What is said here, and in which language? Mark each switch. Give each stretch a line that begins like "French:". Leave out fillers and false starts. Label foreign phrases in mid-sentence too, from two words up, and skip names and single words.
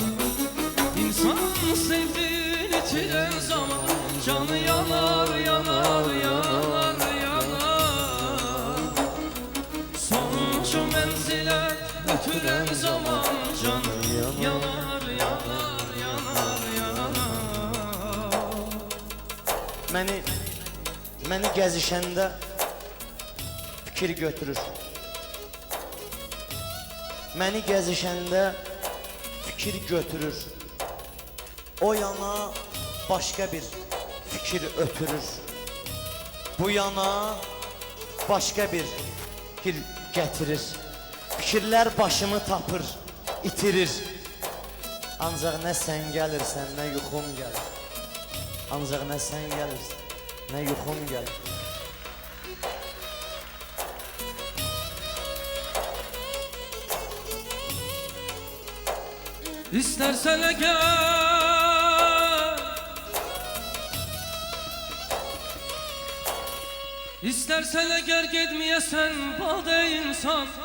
Turkish: İnsan sevdiğini yitiren zaman canı yanar, yanar, yanar, yanar. Sonuncu menzile götüren zaman canı yanar, yanar, yanar, yanar.
Azerbaijani: Məni gəzişəndə fikir götürür. Məni gəzişəndə fikir götürür. O yana başqa bir fikir ötürür. Bu yana başqa bir fikir gətirir. Fikirlər başımı tapır, itirir. Ancaq nə sən gəlirsən, nə yuxum gəlir. Ancaq nə sən gəlirsən, nə yuxum gəlir.
Turkish: İstersen eğer İstersen eğer gitmeyesen bade insan